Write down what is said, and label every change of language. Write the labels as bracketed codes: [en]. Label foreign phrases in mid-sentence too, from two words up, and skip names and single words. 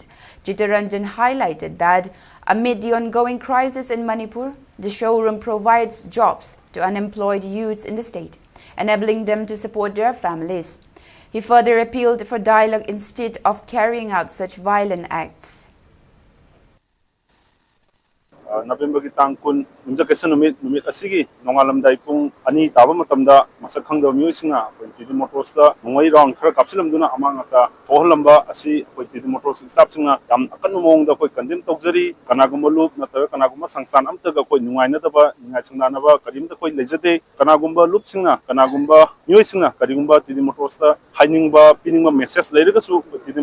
[en] Chitranjan highlighted that amid the ongoing crisis in Manipur, the showroom provides jobs to unemployed youths in the state, enabling them to support their families. He further appealed for dialogue instead of carrying out such violent acts. [mni] November ki tang kun unjakesa numit asigi nongalamdai pung ani taba matamda masak khangda miusinga Tidi Motors da ngai round khara kapsilamduna amangata tohlamba asi Tidi Motors staff singa yam akanu mongda koi condemn tawjari kanagumba loop nata kanagumba sangsan amtaga koi nungaina daba ngai singna ba karimda koi lejade kanagumba loop singa kanagumba miusinga karimba Tidi Motors da hainingba piningba message leiraga su Tidi